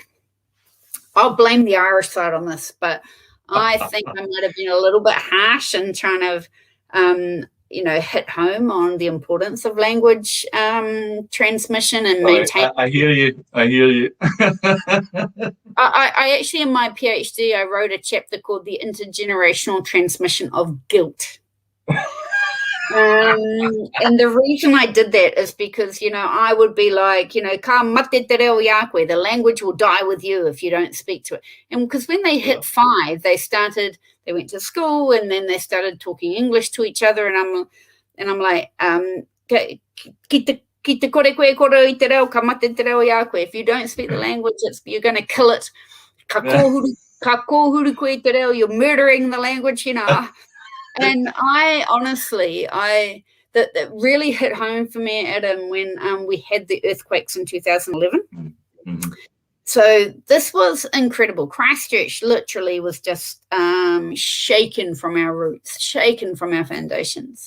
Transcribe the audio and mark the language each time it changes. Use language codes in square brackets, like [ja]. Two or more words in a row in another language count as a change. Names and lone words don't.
[en] I'll blame the Irish side on this, but I think I might have been a little bit harsh in trying to, hit home on the importance of language transmission and maintain. I hear you. I hear you. I actually, in my PhD, I wrote a chapter called The Intergenerational Transmission of Guilt. And the reason I did that is because, I would be like, [mi] ka mate te reo iakwe, [en] the language will die with you if you don't speak to it. And because when they hit 5, they went to school and then they started talking English to each other. And I'm like, [mi] ki te kore koe kore I te reo, ka mate te reo iakwe. If you don't speak the language, you're going to kill it. Ka kōhuru koe te reo, [en] you're murdering the language, And I honestly, that really hit home for me, Adam, when we had the earthquakes in 2011. Mm-hmm. So this was incredible. Christchurch literally was just shaken from our roots, shaken from our foundations.